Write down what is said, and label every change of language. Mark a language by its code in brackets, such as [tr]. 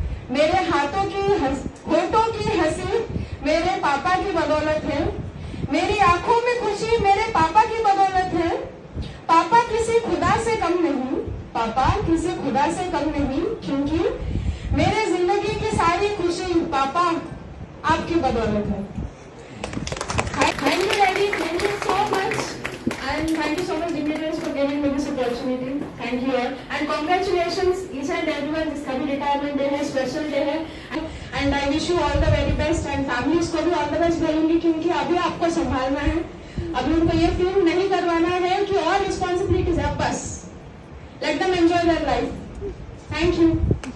[hi] मेरे हाथों की होठों की हंसी मेरे पापा की बदौलत है. मेरी आंखों में खुशी मेरे पापा की बदौलत है. पापा किसी खुदा से कम नहीं, पापा किसी खुदा से कम नहीं, क्योंकि मेरे जिंदगी की सारी खुशी पापा आपकी बदौलत है. [en] Thank you, Daddy. Thank you so much, and thank you so much, dignitaries, for giving me this opportunity. Thank you all, and congratulations, each and everyone. This कभी retirement day है, special day है, and I wish you all the very best. [hi] And families को भी all the best बोलूंगी, क्योंकि अभी आपको संभालना है. अभी उनको ये फील नहीं करवाना है कि और रिस्पॉन्सिबिलिटीज है. बस [en] let them enjoy their life. Thank you.